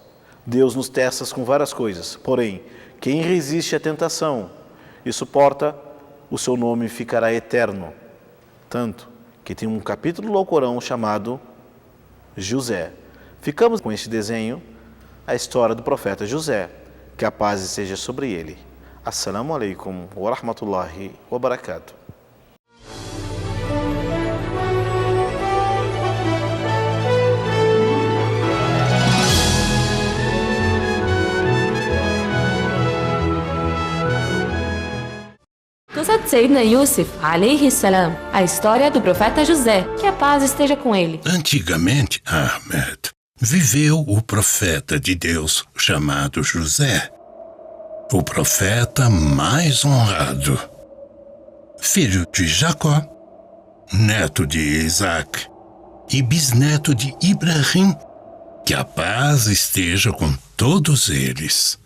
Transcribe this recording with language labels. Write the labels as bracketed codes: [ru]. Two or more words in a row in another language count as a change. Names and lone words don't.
[pt] Deus nos testa com várias coisas, porém, quem resiste à tentação e suporta, o seu nome ficará eterno. Tanto que tem um capítulo do Alcorão chamado José. Ficamos com este desenho, a história do profeta José, que a paz seja sobre ele. [ar] السلام عليكم ورحمة الله وبركاته. قصة de سيدنا يوسف، عليه السلام, [pt] a história do profeta José, que a paz esteja com ele. Antigamente, Ahmed, viveu o profeta de Deus chamado José, o profeta mais honrado, filho de Jacó, neto de Isaac e bisneto de Ibrahim, que a paz esteja com todos eles.